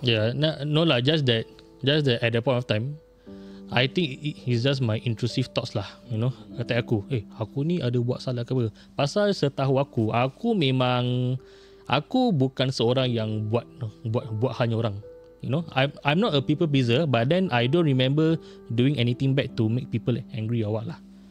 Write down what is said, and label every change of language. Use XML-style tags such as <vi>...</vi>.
<en>Yeah, no lah, just that at that point of time, I think it's just my intrusive thoughts lah,</en> <ms>kata aku, aku ni ada buat salah ke apa? Pasal setahu aku memang aku bukan seorang yang buat hanya orang.</ms> <en>I'm not a people pleaser, but then I don't remember doing anything bad to make people angry or what lah.</en>